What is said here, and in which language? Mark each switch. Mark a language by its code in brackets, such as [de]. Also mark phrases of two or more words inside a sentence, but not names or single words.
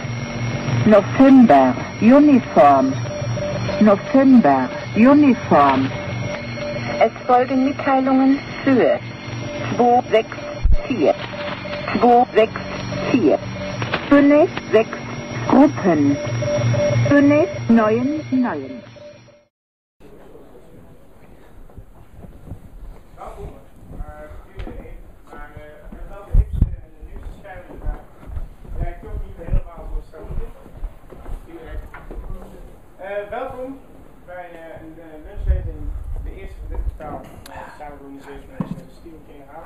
[en] November, uniform. November, uniform. [de] Es folgen Mitteilungen für 264. 264. 56 Gruppen. 599. [nl] Welkom bij een lunchmeeting, de eerste van dit kwartaal, samen georganiseerd met Steven King-Haven.